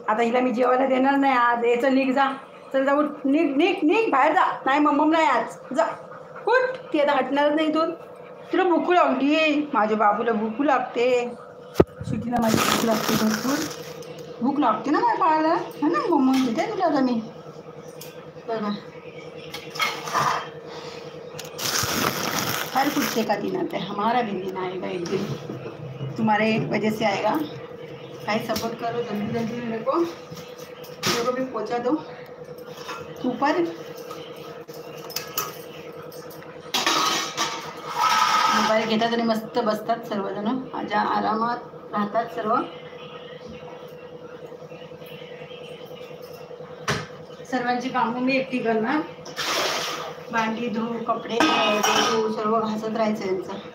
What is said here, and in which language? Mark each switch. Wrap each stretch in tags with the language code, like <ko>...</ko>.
<mr>आता हिला मी जेवायला देणार नाही आज. याचं निघ जा, चल जाऊ, निघ निघ निघ बाहेर जा. नाही मम्मम नाही आज, जा कुठ. ती आता हटणारच नाही इथून. तुला भूक लागली, माझ्या बाबूला भूक लागते. स्वीटीला माझी भूक लागते भरपूर. भूक लागते ना माझ्या बाळाला, है ना. मम्मम देते तुला आता मी.</mr> <hi>बघा हर कुत्ते का दिन आता है, हमारा भी दिन आएगा एक दिन, तुम्हारे वजह से आएगा. भाई सपोर्ट करो जल्दी जल्दी मेरे को भी पहुंचा दो ऊपर.</hi> <mr>मोबाईल घेतात आणि मस्त बसतात सर्वजण, माझ्या आरामात राहतात सर्व. सर्वांची कामं मी एकटी करणार. भांडी धुवू, कपडे धुवू, सर्व घासत राहायचं यांचं.</mr>